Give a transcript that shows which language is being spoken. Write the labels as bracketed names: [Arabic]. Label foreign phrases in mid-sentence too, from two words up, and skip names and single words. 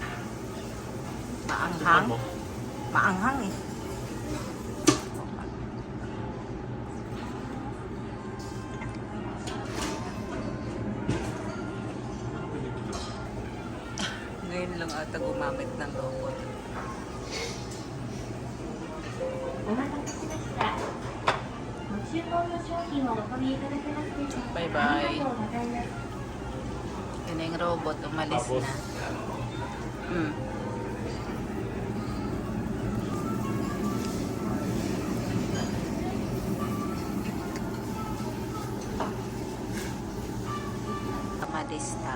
[Filipino] Maanghang? Maanghang eh. Ngayon lang ata gumamit ng robot. [Japanese] お待たせしました。ご注文の商品をお取りいただけますでしょうか。 Bye-bye. ありがとうございます。 [Filipino] Yun na yung robot, umalis Tapos? na. Hmm. Umalis na.